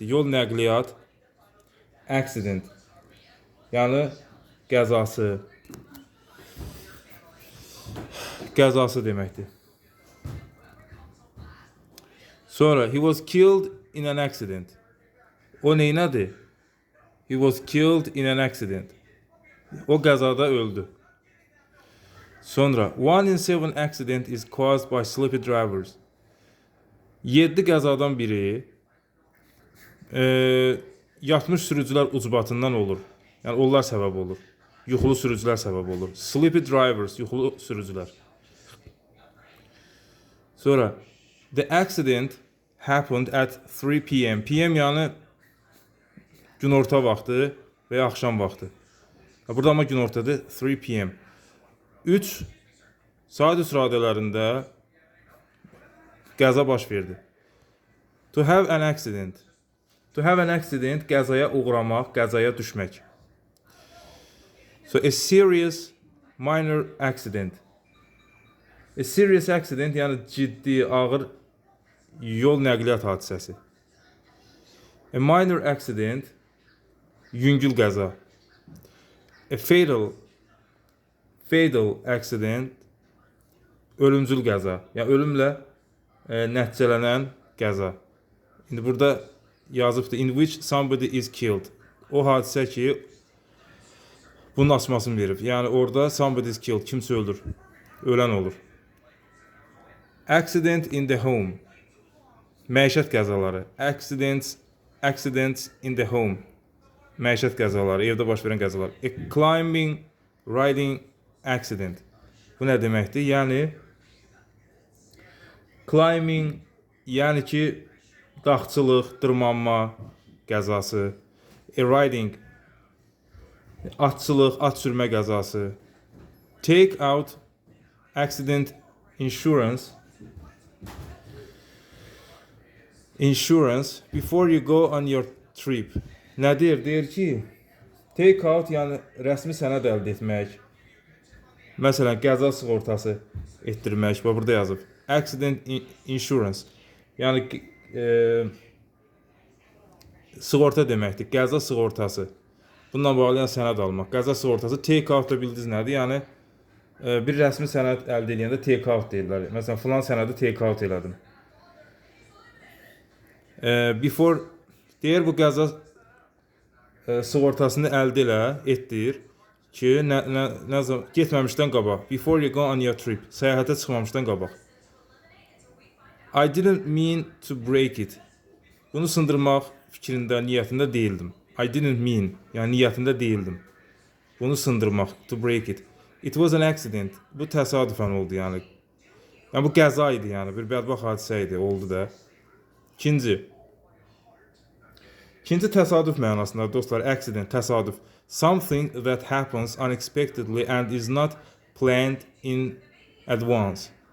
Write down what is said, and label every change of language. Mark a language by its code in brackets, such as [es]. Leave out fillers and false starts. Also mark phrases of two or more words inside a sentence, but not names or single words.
[az] Yol nəqliyyat, accident. Yəni qəzası deməkdir. [en] Sonra he was killed in an accident. [az] O neynədir? [en] He was killed in an accident. [az] O qəzada öldü. [en] Sonra 1 in 7 accident is caused by sleepy drivers. [az] 7 qəzadan biri yatmış sürücülər ucbatından olur. Yəni onlar səbəb olur. Yuxulu sürücülər səbəb olur. [en] Sleepy drivers, [az] yuxulu sürücülər. [en] Sonra the accident happened at 3 p.m. [az] PM yəni günorta vaxtı və ya axşam vaxtı. Burada amma günortadır, 3 p.m. 3 saat radələrində qəza baş verdi. [en] To have an accident. To have an accident, [az] qəzaya uğramaq, qəzaya düşmək. [en] So a serious minor accident. A serious accident [az] yəni ciddi, ağır yol nəqliyyat hadisəsi. [en] A minor accident [az] yüngül qəza. [en] A fatal accident [az] ölümcül qəza. Yəni ölümlə nəticələnən qəza. İndi burada yazıbdır [en] in which somebody is killed. [az] O hadisə ki bunun açmasını verib. Yəni orada [en] somebody is killed, [az] kimsə öldür, ölən olur. [en] Accident in the home. [az] Məişət qəzaları. [en] Accidents in the home. [az] Məişət qəzaları, evdə baş verən qəzalar. [en] A climbing, riding accident. [az] Bu nə deməkdir? Yəni climbing, yəni ki dağçılıq, dırmanma qəzası. [en] A riding [az] Atçılıq, at sürmə qəzası. [en] Take out accident insurance. Insurance before you go on your trip. [az] Nədir? Deyir ki, [en] take out [az] yəni rəsmi sənəd əldə etmək. Məsələn, qəza sığortası etdirmək. Bax burada yazıb. [en] Accident insurance. [az] Yəni sığorta deməkdir. Qəza sığortası. Bununla bağlı sənəd almaq. Qəza sığortası [en] take out [az] da bildiniz nədir? Yəni bir rəsmi sənəd əldə edəndə [en] take out [az] deyirlər. Məsələn, filan sənədi [en] take out [az] elədim. Before deyir bu qəza sığortasını əldə elə, etdir ki, nə zaman getməmişdən qabaq. [en] Before you go on your trip. [az] Səyahətə çıxmamışdan qabaq. [en] I didn't mean to break it. [az] Bunu sındırmaq fikrində, niyyətində değildim. [en] I didn't mean, [az] yəni niyyətində değildim. Bunu sındırmaq, [en] to break it. It was an accident. [az] Bu təsadüfən oldu yəni. Yəni bu qəza idi yəni, bir bədbəxt hadisə idi, oldu da. İkinci təsadüf mənasında dostlar, accident, təsadüf. [en] Something that happens unexpectedly and is not planned in advance.